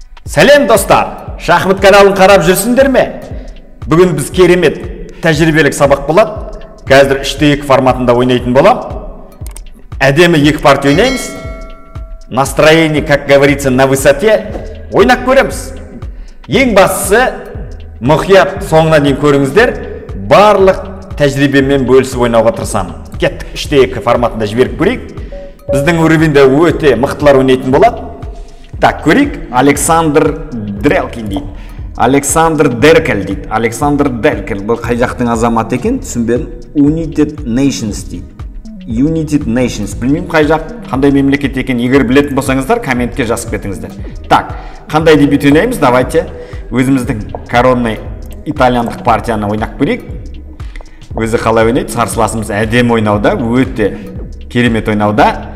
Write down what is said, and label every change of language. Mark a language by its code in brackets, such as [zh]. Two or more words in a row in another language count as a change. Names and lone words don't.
[kk] Сәлем достар, шахмат каналын қарап жүрсіңдер ме? Бүгін біз керемет тәжірибелік сабақ болады. Қазір 3-2 форматында ойнайтын болам. Әдемі 2 партия ойнаймыз. [ru] Настроение, как говорится, на высоте. [kk] Ойнап көреміз. Ең бастысы, мұқият соңына дейін көріңіздер. Барлық тәжірибемен бөлісіп ойнауға тырысамын. Кеттік 3-2 форматында жіберіп көрейік. Біздің уровеньде өте мықтылар ойнайтын болады. Так, көрейік. Александр Дрелкин дейді. Александр Деркель дейді. Александр Деркель. Бұл қай жақтың азаматы екен? Түсінбедім. United Nations дейді. United Nations. Білмеймін қай жақ, қандай мемлекет екен. Егер білетін болсаңыздар, комментке жазып кетіңіздер. Так, қандай дебют ойнаймыз? Давайте өзіміздің коронный итальяндық партияны ойнап көрейік. Өзі қалай ойнайды? Қарсыласымыз әдемі ойнауда, өте керемет ойнауда.